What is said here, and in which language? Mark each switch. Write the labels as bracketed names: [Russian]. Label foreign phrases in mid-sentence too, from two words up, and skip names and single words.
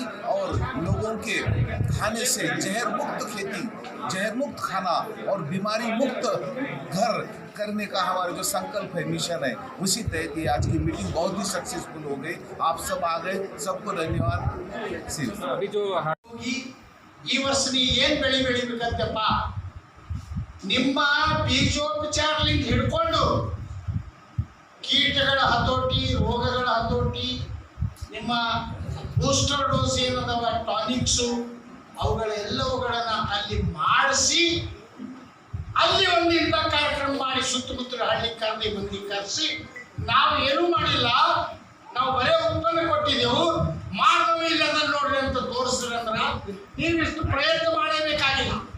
[Hindi] और लोगों के खाने से जहर मुक्त खेती, जहर मुक्त खाना और बीमारी मुक्त घर करने का हमारा जो संकल्प है, मिशन है, उसी तहत ये आज की मीटिंग बहुत ही सक्सेसफुल हो गई. आप सब आ गए, सबको धन्यवाद. अभी जो [Kannada] ಈ ವರ್ಷ ನೀ ಏನು ಬೆಳೆ ಬೆಳಿಬೇಕಂತಪ್ಪ, ನಿಮ್ಮ ಬೀಜೋಪಚಾರದಿಂದ ಹಿಡ್ಕೊಂಡು ಕೀಟಗಳ ಹತೋಟಿ, ರೋಗಗಳ ಹತೋಟಿ, ನಿಮ್ಮ [English] booster dose [Kannada] ಏನದವ ಟಾನಿಕ್ಸು, ಅವುಗಳೆಲ್ಲವುಗಳನ್ನು ಅಲ್ಲಿ ಮಾಡಿಸಿ ಅಲ್ಲಿ ಒಂದು ಇಂಥ ಕಾರ್ಯಕ್ರಮ ಮಾಡಿ ಸುತ್ತಮುತ್ತಲ ಹಳ್ಳಿ ಕರೆದಿ ಮಂದಿ ಕರೆಸಿ ನಾವು ಏನೂ ಮಾಡಿಲ್ಲ, ನಾವು ಬರೇ ಉತ್ಪನ್ನ ಕೊಟ್ಟಿದ್ದೆವು, ಮಾನವ ಇಲ್ಲ ಅದನ್ನು ನೋಡ್ರಿ ಅಂತ ತೋರಿಸ್ರಿ ಅಂದ್ರೆ ನೀವಿಷ್ಟು ಪ್ರಯತ್ನ ಮಾಡಬೇಕಾಗಿಲ್ಲ.